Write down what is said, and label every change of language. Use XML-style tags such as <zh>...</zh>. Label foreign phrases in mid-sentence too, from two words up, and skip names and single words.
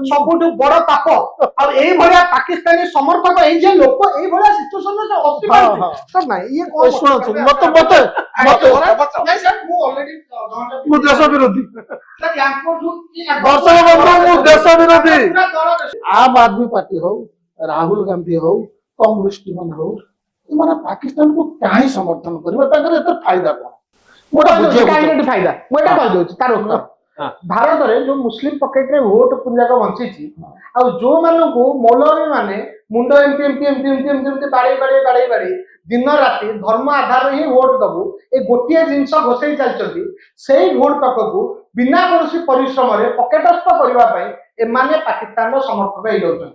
<or>ସବୁଠୁ ବଡ ପାପ ଆଉ ଏଇଭଳିଆ ପାକିସ୍ତାନୀ ସମର୍ଥକ ଏଇ ଯେ ଲୋକ ଏଇଭଳିଆ ସିଚୁଏସନରେ ଅତି ହଁ, ପାରୁଛି ହଁ। ସାର୍ ନାଇଁ ଇଏ ଏ କଣ ଶୁଣନ୍ତୁ କରୁଛନ୍ତି? ମତେ ନାଇଁ ସାର୍ ମୁଁ ଅଲରେଡି ମୁଁ ଦେଶ ବିରୋଧୀ ଦର୍ଶକ ଦର୍ଶକ ବନ୍ଧୁ ମୁଁ ଦେଶ ବିରୋଧୀ ପୁରା ଦଳ ଦେଶ ଆମ ଆଦମୀ ପାର୍ଟି ହୋ ରାହୁଲ ଗାନ୍ଧୀ ହୋ କମ୍ୟୁନିଷ୍ଟ ମାନ ହୋ ଏମାନେ ପାକିସ୍ତାନକୁ କାହିଁ ସମର୍ଥନ କରିବେ ତାଙ୍କର ଏତେ ଫାଇଦା କଣ ମୁଁ ଏଟା ବୁଝିବାକୁ କାହିଁକି ଫାଇଦା ମୁଁ ଏଟା କହିଦଉଛି ତାର ଉତ୍ତର ହଁ। ଭାରତରେ ଯୋଉ ମୁସଲିମ ପକେଟରେ ଭୋଟ ପୁଞ୍ଜାକ ବଞ୍ଚିଛି ଆଉ ଯୋଉମାନଙ୍କୁ ମୌଲବୀ ମାନେ ମୁଣ୍ଡ ଏମିତି ଏମିତି ଏମିତି ଏମିତି ଏମିତି ଏମିତି ବାଡେଇ ଦିନ ରାତି ଧର୍ମ ଆଧାରରେ ହିଁ ଭୋଟ ଦବୁ ଏ ଗୋଟିଏ ଜିନିଷ ଘୋଷେଇ ଚାଲିଛନ୍ତି ସେଇ ଭୋଟ ତକକୁ ବିନା କୌଣସି ପରିଶ୍ରମରେ ପକେଟସ୍ଥ କରିବା ପାଇଁ ଏମାନେ ପାକିସ୍ତାନର ସମର୍ଥକ ହେଇଯାଉଛନ୍ତି</or>